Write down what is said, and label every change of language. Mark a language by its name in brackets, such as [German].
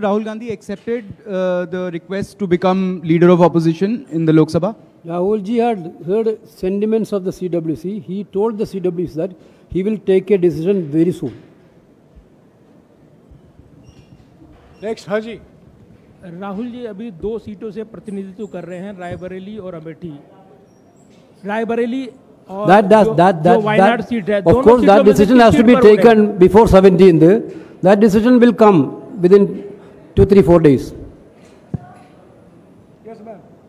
[English] Rahul Gandhi accepted the request to become leader of opposition in the Lok Sabha? Rahul ji had heard sentiments of the CWC. He told the CWC that he will take a decision very soon. [Hindi] Next. हाँ जी। राहुल जी अभी 2 सीटों से प्रतिनिधित्व कर रहे हैं, रायबरेली और अमेठी। रायबरेली और जो वायनाड सीट है, [English] of course that decision has to be taken before 17th. That decision will come within 2-3-4 days. Yes, ma'am.